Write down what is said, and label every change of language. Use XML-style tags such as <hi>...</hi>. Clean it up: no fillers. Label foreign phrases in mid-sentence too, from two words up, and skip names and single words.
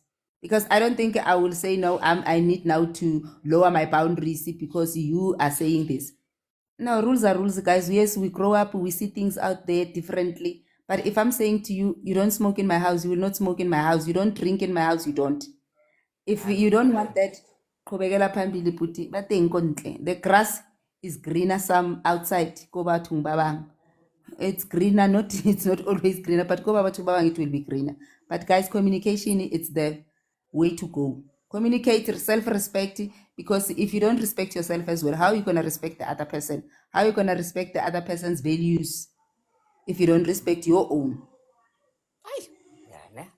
<en>Because I don't think I will say, no, I need now to lower my boundaries because you are saying this. No, rules are rules, guys. Yes, we grow up, we see things out there differently. But if I'm saying to you, you don't smoke in my house, you will not smoke in my house. You don't drink in my house, you don't. If you don't want that,</en> <zu>qhubekela phambili bhuti,</zu> <tn>bateng ko ntle.</tn> <en>The grass is greener some outside.</en> <tn>Ko bathong ba bang.</tn> <en>It's greener, not it's not always greener, but</en> <tn>ko ba bathong ba bang</tn> <en>it will be greener. But guys, communication, it's the way to go. Communicate, self-respect, because if you don't respect yourself as well, how are you going to respect the other person? How are you going to respect the other person's values if you don't respect your own? yeah, nah.</en>